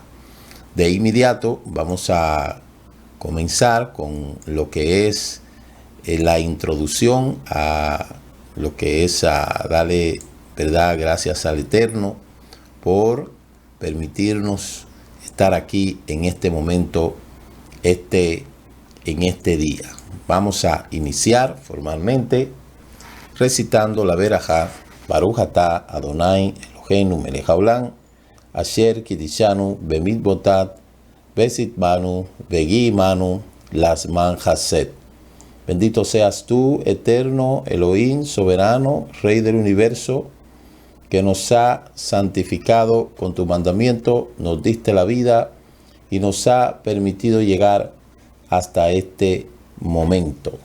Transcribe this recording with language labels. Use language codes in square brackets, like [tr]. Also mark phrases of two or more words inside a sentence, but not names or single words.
[es] De inmediato vamos a comenzar con lo que es la introducción a lo que es a darle, ¿verdad?, gracias al Eterno por permitirnos estar aquí en este momento, en este día. Vamos a iniciar formalmente recitando la verajá [he] ברוך אתה אדוני אלוהינו מלך העולם אשר קידשנו במצוותיו ושהחיינו וקיימנו והגיענו לזמן הזה. [es] Bendito seas tú, eterno Elohim, soberano, Rey del universo, que nos ha santificado con tu mandamiento, nos diste la vida y nos ha permitido llegar hasta este momento.